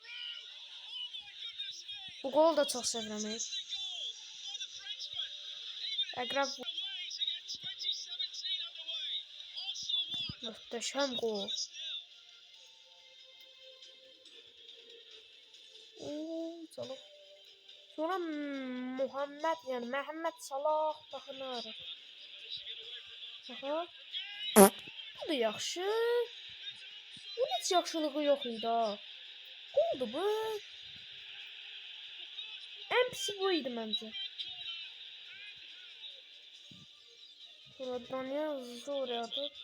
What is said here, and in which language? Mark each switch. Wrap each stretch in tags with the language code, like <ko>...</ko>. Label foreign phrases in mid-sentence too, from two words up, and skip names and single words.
<az>Bu golü da çox sevirəm. Əqrəb.</az> <tr>Muhteşem gol. Salah.</tr> <az>Sonra Muhammed yani Mehmet Salah baxınır. Aha. Bu da yaxşı. Bu heç yaxşılığı yox idi ha. Oldu bu.</az> <tr>En pisi</tr> <az>bu idi məncə. Sonra Daniel Zorya atıb.</az>